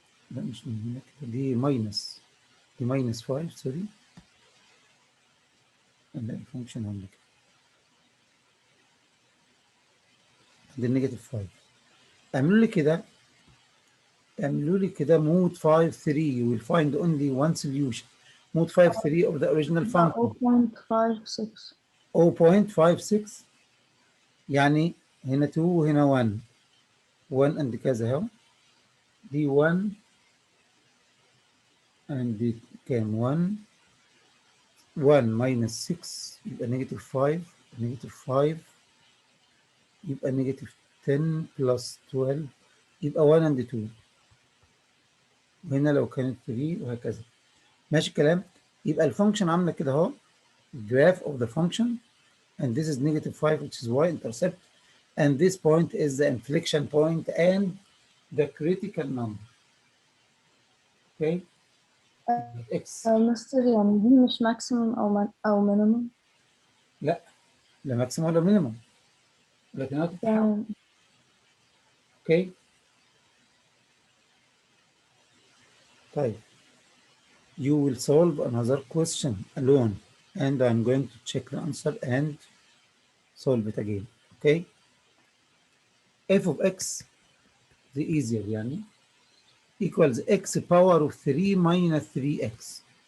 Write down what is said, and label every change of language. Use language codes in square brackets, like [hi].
[ar] لا مش من هنا كده، دي ماينس 5 سوري. هنلاقي الفانكشن عامله كده، دي النيجاتيف 5. اعملوا لي كده مود 5 3. [en] you will find only one solution. mode 5 3 of the original function 0.56. [ar] 0.56 يعني هنا 2 وهنا 1 1 and كذا اهو. دي 1 and دي كام 1 minus 6 يبقى نيجاتيف 5 نيجاتيف 5 يبقى نيجاتيف 10 plus 12 يبقى 1 and 2. وهنا لو كانت 3 وهكذا. ماشي الكلام؟ يبقى الفانكشن عامله كده اهو. [en] graph of the function and this is negative 5 which is y-intercept and this point is the inflection point and the critical number. Okay? x. [ar] مستر يعني دي مش maximum أو minimum؟ لا ماكسيمم ولا مينيمم، لكن هتتحول. تمام. اوكي طيب [en] you will solve another question alone and I'm going to check the answer and solve it again. Okay, f of x the easier يعني equals x power of 3 minus 3x.